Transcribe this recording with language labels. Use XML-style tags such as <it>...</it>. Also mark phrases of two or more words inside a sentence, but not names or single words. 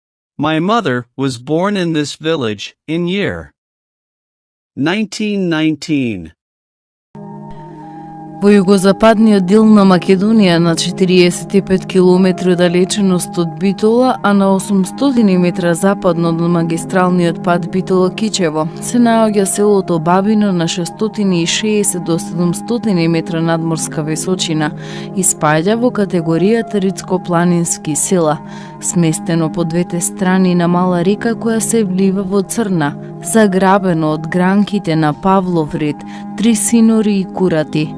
<en>My mother was born in this village in year 1919.</en> <mk>Во југозападниот дел на Македонија, на 45 км далеченост од Битола, а на 800 метра западно од магистралниот пат Битола-Кичево, се наоѓа селото Бабино на 660 до 700 метра надморска височина и спаѓа во категоријата ридско-планински села, сместено по двете страни на мала река која се влива во Црна, заграбено од гранките на Павлов рид, три синори и курати.</mk>